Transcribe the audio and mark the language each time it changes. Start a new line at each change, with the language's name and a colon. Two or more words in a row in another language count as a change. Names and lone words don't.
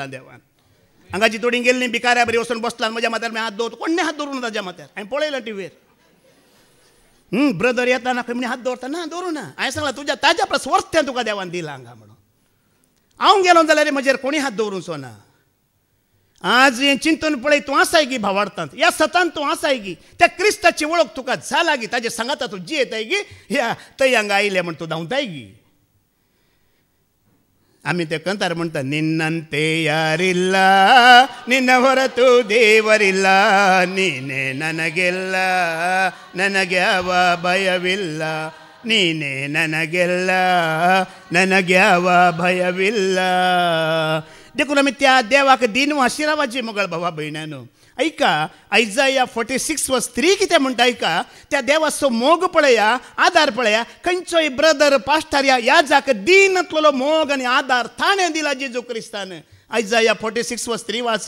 Konkani: देवान हांगाची थोडीं गेल्लीं भिकाऱ्या बरी वचून बसला म्हज्या माथ्यार हात दवरता कोणें हात दवरूं ना ताज्या माथ्यार हांवें पळयलां टिव्हीर ब्रदर येताना खंय म्हणे हात दवरता ना दवरूं ना हांवें सांगलां तुज्या ताज्या परस वर्थ तुका देवान दिला हांगा म्हणून हांव गेलो जाल्यार म्हजेर कोणी हात दवरूंचो ना आज हें चिंतून पळय तूं आसाय गी भावार्थांत ह्या सतान तूं आसाय गी त्या क्रिस्ताची वळख तुका जाला गी ताजे सांगाता तूं जियेताय गी ह्या थंय हांगा आयले म्हण तूं धांवताय गी आमी ते कंतार म्हणटा
Kannada: ನಿನ್ನಂತೆ ಯಾರಿಲ್ಲ ನಿನ್ನ ಹೊರತು ದೇವರಿಲ್ಲ ನೀನೇ ನನಗೆಲ್ಲ ನನಗೆ ಯಾವ ಭಯವಿಲ್ಲ ನೀನೇ ನನಗೆಲ್ಲ ನನಗೆ ಯಾವ ಭಯವಿಲ್ಲ
Konkani: देखून आमी त्या देवाक दिनू आशिर्वादाची मोगळ भावा भयणानो ऐका आयजाया 46:3 कितें म्हणटा ऐका त्या देवाचो मोग पळया आदार पळया खंयचोय ब्रदर पास्टर या याजाक दिनातलो मोग आनी आदार ताणें दिला जेजू क्रिस्तान आयजाया 46:3 वाच